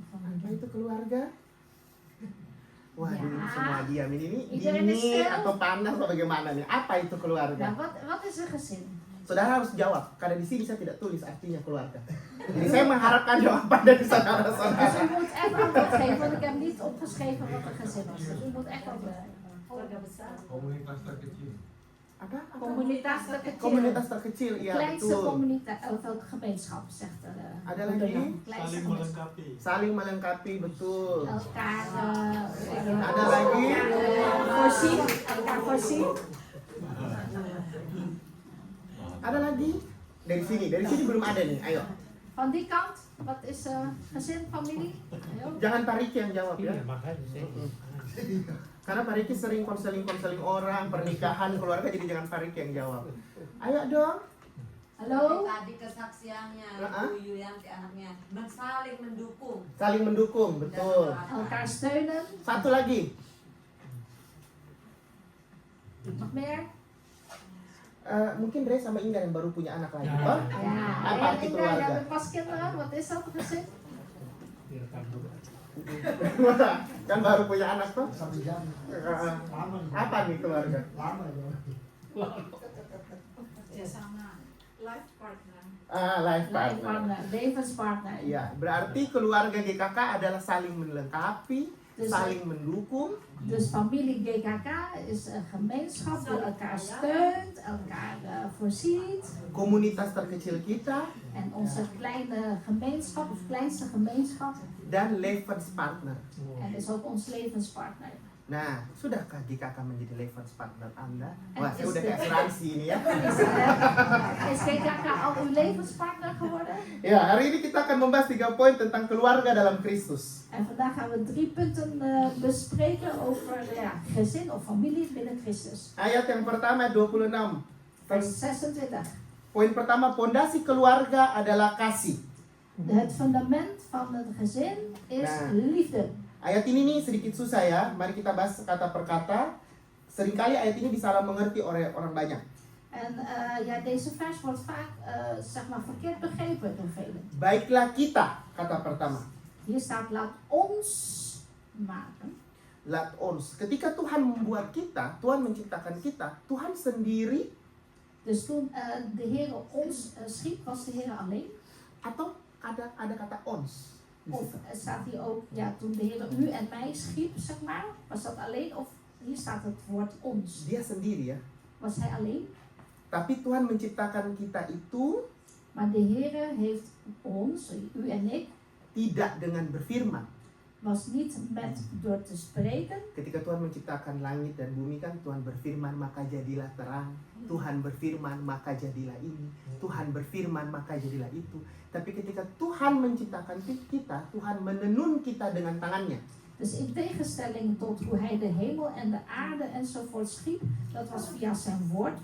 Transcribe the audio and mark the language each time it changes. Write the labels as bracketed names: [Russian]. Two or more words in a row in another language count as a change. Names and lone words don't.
[Indonesian] Apa familie? itu keluarga? Wah, Ya. ini semua diam ini [Dutch] Iedereen is [Indonesian] dingin [Dutch] stil. [Indonesian] atau panas atau bagaimana nih? Apa itu keluarga? [Dutch] Nou, wat is een gezin? [Indonesian] Saudara harus jawab, karena di sini saya tidak tulis artinya keluarga. Jadi saya mengharapkan jawaban dari [Dutch] Dus [Indonesian] saudara-saudara. [Dutch] u moet echt antwoord geven, want ik heb niet opgeschreven wat een gezin is. Dus u moet echt antwoord geven. [Indonesian] Komunitas terkecil. Apa? Komunitas terkecil. Komunitas terkecil, iya [Dutch] Kleinste [Indonesian] betul. [Dutch] communiteit, of gemeenschap, zegt de [Indonesian] Ada [Dutch] moeder [Indonesian] lagi? [Dutch] dan. Kleinste [Indonesian] Saling [Dutch] gemeenschap. [Indonesian] melengkapi. Saling melengkapi, betul. [Dutch] Elkaar [Indonesian] Ada lagi? [Dutch] voorzien. Elkaar voorzien. [Indonesian] Ada lagi? Dari sini belum ada nih. Ayo, [Dutch] Van die kant, wat is gezin, familie? [Indonesian] Ayo. jangan Pak Riki yang jawab ya. Iya, makanya saya. Karena Pak Riki sering konseling orang, pernikahan, keluarga, jadi jangan Pak Riki yang jawab. Ayo dong. Hallo? Tadi kesaksiannya Heeh. Bu Yuyanti anaknya saling mendukung. Saling mendukung, betul. [Dutch] Elkaar steunen. [Indonesian] Satu lagi. [Dutch] Nog meer? [Indonesian] Mungkin Dre sama Inga yang baru punya anak lagi. Ya. Oh? [Dutch] Ja. [Indonesian] Apa [Dutch] En [Indonesian] arti [Dutch] Inga, [Indonesian] keluarga? [Dutch] jij hebt pas kinderen. Wat is dat, een gezin? [Indonesian] Kan baru punya anak tuh. Lama. Apa nih keluarga? Lama ya. Ya sama [English] life partner. Life Life partner. partner, [Dutch] levenspartner. [Indonesian] Iya, berarti keluarga GKK adalah saling melengkapi, [Dutch] Dus, [Indonesian] saling mendukung, [Dutch] dus familie GKK is een gemeenschap die elkaar steunt, elkaar voorziet. [Indonesian] komunitas terkecil kita, [Dutch] En onze kleine gemeenschap, of kleinste gemeenschap, [Indonesian] dan levenspartner. [Dutch] en is ook ons levenspartner. [Indonesian] Nah, sudahkah GKK menjadi levenspartner Anda? [Dutch] En [Indonesian] Wah, saya [Dutch] is [Indonesian] udah [Dutch] de- [Indonesian] kayak asuransi ini ya. [Dutch] Is GKK al uw levenspartner geworden? [Indonesian] Ya, hari ini kita akan membahas 3 poin tentang keluarga dalam Kristus. [Dutch] En vandaag gaan we 3 punten bespreken over gezin of familie binnen Christus. [Indonesian] Ayat yang pertama 26. [Dutch] Vers 26. [Indonesian] Poin pertama, pondasi keluarga adalah kasih. [Dutch] Het fundament van het gezin is [Indonesian] Nah. [Dutch] liefde. [Indonesian] Ayat ini nih sedikit susah ya. Mari kita bahas kata per kata. Seringkali ayat ini disalah mengerti oleh orang banyak. [Dutch] En ja, deze vers wordt vaak zeg maar verkeerd begrepen door velen. [Indonesian] Baiklah kita, kata pertama. [Dutch] Hier staat laat ons maken. Laat ons. [Indonesian] Ketika Tuhan membuat kita, Tuhan menciptakan kita, Tuhan sendiri [Dutch] Dus toen de Heer ons schiep, was de Heer alleen. [Indonesian] atau ada kata ons. di [Dutch] Of [Indonesian] situ. [Dutch] staat hier ook, ja, toen de Heer u en mij schiep, zeg maar, was dat alleen? Of hier staat het woord ons. [Indonesian] Dia sendiri ya. [Dutch] Was hij alleen? [Indonesian] Tapi Tuhan menciptakan kita itu [Dutch] Maar de Heer heeft ons, u en ik, [Indonesian] tidak dengan berfirman. [Dutch] was niet met door te spreken. [Indonesian] Ketika Tuhan menciptakan langit dan bumi kan Tuhan berfirman maka jadilah terang. Tuhan berfirman maka jadilah ini. Tuhan berfirman maka jadilah itu. Tapi ketika Tuhan menciptakan kita, Tuhan menenun kita dengan tangannya. [Dutch] Dus in tegenstelling tot hoe hij de hemel en de aarde enzovoort schiep, dat was via zijn woord.